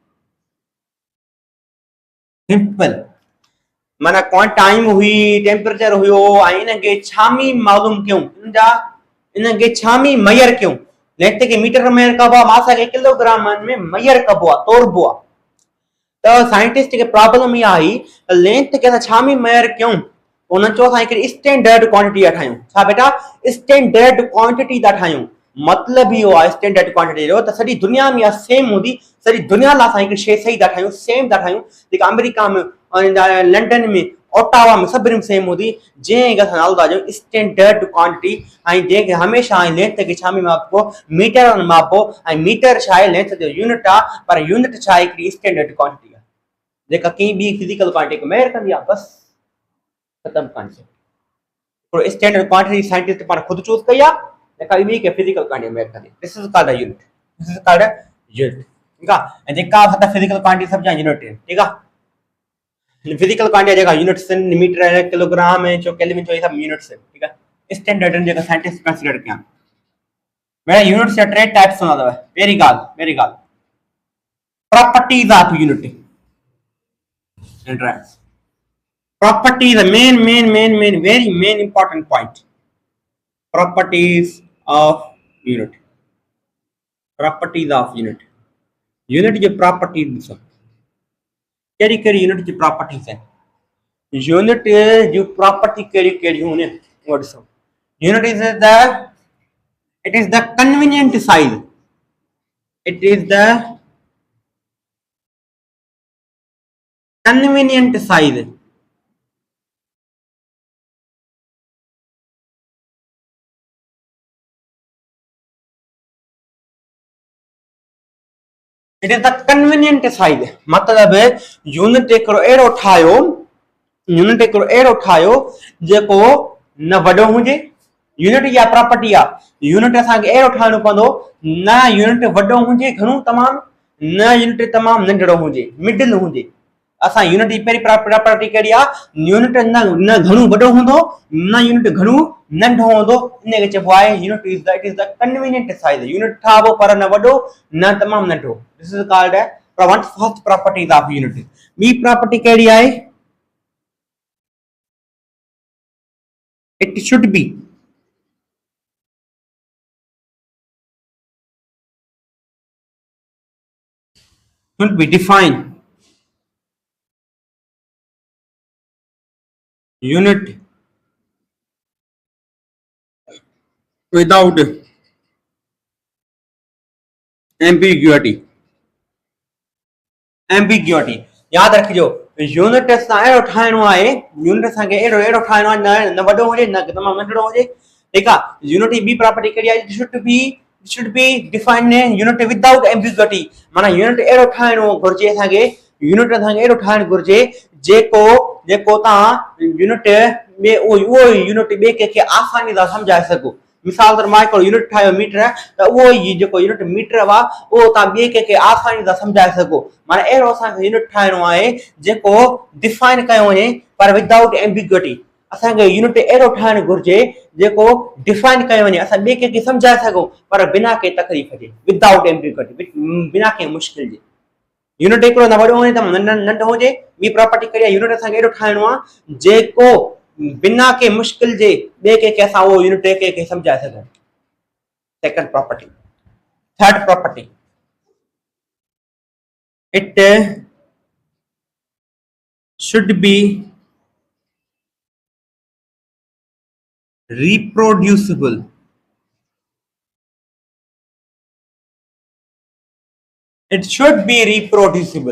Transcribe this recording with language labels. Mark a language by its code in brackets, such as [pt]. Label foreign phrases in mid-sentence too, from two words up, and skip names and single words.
[sd] सिंपल माना टाइम हुई, टेम्परेचर हुयो, ऐं इनखे छा में मालूम कयूं? इनखे छा में मेजर कयूं? लेंथ खे मीटर में मेजर कबो आहे, मास खे किलोग्राम में मेजर कबो आहे, तोड़बो आहे। त साइंटिस्ट खे प्रॉब्लम इहा आई त लेंथ खे असां छा में मेजर कयूं? उन्हनि चयो असां हिकिड़ी [en] standard quantity [sd] था ठाहियूं। छा बेटा? [en] standard quantity [sd] था ठाहियूं। मतलब इहो आहे [en] standard quantity [sd] जो त सॼी दुनिया में सेम हूंदी, सॼी दुनिया लाइ असां हिकिड़ी शइ सही था ठाहियूं, सेम था ठाहियूं, जेका अमेरिका में, लंडन में, ओटावा में सभिनी में सेम हूंदी, जंहिंखे असां नालो था ॾियूं [en] standard quantity. [sd] ऐं जंहिंखे हमेशह लेंथ खे छा में मापो? मीटर में मापो। ऐं मीटर छा आहे? लेंथ जो यूनिट आहे, पर यूनिट छा आहे? हिकिड़ी [en] standard quantity [sd] आहे जेका कंहिं ॿी [en] physical quantity [sd] खे मेजर कंदी आहे। बस ख़तम कॉन्सेप्ट। [en] standard quantity scientist [sd] पाण खुद चूज़ कई आहे, जेका ॿी के [en] physical quantity measure [sd] कंदी आहे। [en] This is called a unit. This is called a unit, [sd] ठीकु आहे? ऐं जेका हथ [en] physical quantity [sd] सभु जा यूनिट आहिनि, ठीकु आहे? [en] physical quantity [sd] जेका यूनिट्स आहिनि, मीटर, किलोग्राम, जो केल्विन, जो सभु यूनिट्स आहिनि, ठीकु आहे? स्टैंडर्ड आहिनि जेका [en] scientist consider [sd] कया। मेरा यूनिट्स जा टे टाइप्स हूंदा अथव। पहिरीं ॻाल्हि [en] properties of unit. Properties, the main, very main important point. Properties of unit. Properties of unit. [hi] Unit की properties है। [sd] केरी unit की properties है? Unit जो property केरी unit. [en] What is so? Unit is it is the convenient size. It is the convenient size. It is the convenient size. [sd] मतलब यूनिट हिकिड़ो अहिड़ो ठाहियो, यूनिट हिकिड़ो अहिड़ो ठाहियो जेको न वॾो हुजे। यूनिट या प्रॉपर्टी आहे, यूनिट असांखे अहिड़ो ठाहिणो पवंदो, न यूनिट वॾो हुजे घणो तमामु, न यूनिट तमामु नंढड़ो हुजे, मिडिल हुजे। असां यूनिट जी पहिरीं प्रॉपर्टी कहिड़ी आहे, यूनिट न घणो वॾो हूंदो, न यूनिट घणो नंढो हूंदो, इन खे चइबो आहे [en] unit is the convenient size. [sd] यूनिट ठाहिबो पर न वॾो न तमामु नंढो। [en] This is called first properties of unit. [sd] ॿी प्रॉपर्टी कहिड़ी आहे? [en] It should be define unit without ambiguity. [sd] एम्बिग्युइटी याद रखिजो, यूनिट असां अहिड़ो ठाहिणो आहे, यूनिट असांखे अहिड़ो अहिड़ो ठाहिणो आहे, न वॾो हुजे न तमामु नंढड़ो हुजे। ठीकु आहे। यूनिट जी ॿी प्रॉपर्टी कहिड़ी आहे? [en] Should be define unit without ambiguity. [sd] माना यूनिट अहिड़ो ठाहिणो घुर्जे असांखे, यूनिट असांखे अहिड़ो ठाहिणु घुर्जे जेको जेको तव्हां यूनिट में उहो यूनिट ॿिए कंहिंखे आसानी सां सम्झाए सघो। मिसाल तौर मां हिकिड़ो यूनिट ठाहियो मीटर, त उहो ई जेको यूनिट मीटर आहे उहो तव्हां ॿिए कंहिंखे आसानी सां सम्झाए सघो। माना अहिड़ो असांखे यूनिट ठाहिणो आहे जेको डिफाइन कयो वञे पर [en] without ambiguity. [sd] असांखे यूनिट अहिड़ो ठाहिणु घुर्जे जेको डिफाइन कयो वञे, असां ॿिए कंहिंखे सम्झाए सघूं पर बिना कंहिं तकलीफ़ जे, [en] without ambiguity, [sd] बिना कंहिं मुश्किल जे। यूनिट हिकिड़ो न वॾो हुजे त नंढो हुजे। ॿी प्रॉपर्टी कहिड़ी आहे? यूनिट असांखे अहिड़ो ठाहिणो आहे जेको बिना के मुश्किल जे ॿिए कंहिंखे असां उहो यूनिट कंहिंखे सम्झाए सघूं। [en] Second property. Third property, It should be reproducible. It should be reproducible।